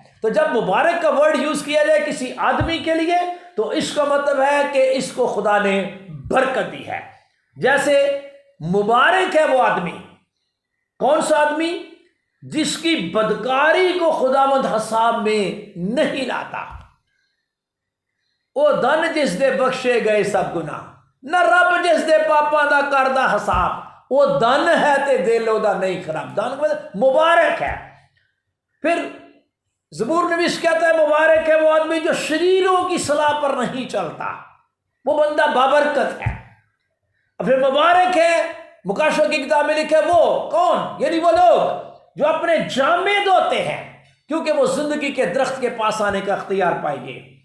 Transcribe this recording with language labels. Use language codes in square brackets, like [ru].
[ur] تو جب مبارک کا ورڈ یوز کیا جائے کسی آدمی کے لیے تو اس کا مطلب ہے کہ اس کو خدا نے برکت دی ہے. جیسے مبارک ہے وہ آدمی، کون سا آدمی؟ جس کی بدکاری کو خداوند حساب میں نہیں لاتا. [pa] وہ دن جس دے بخشے گئے سب گناہ، نہ رب جس دے پاپاں دا کردہ حساب. وہ دن ہے تے دل دا نہیں خراب. [ur] دن مبارک ہے. پھر زبور نویس کہتا ہے مبارک ہے وہ آدمی جو شریروں کی صلاح پر نہیں چلتا، وہ بندہ بابرکت ہے. پھر مبارک ہے مکاشفہ کی کتاب میں لکھا ہے وہ کون؟ یعنی وہ لوگ جو اپنے جامے دھوتے ہیں کیونکہ وہ زندگی کے درخت کے پاس آنے کا اختیار پائیں گے.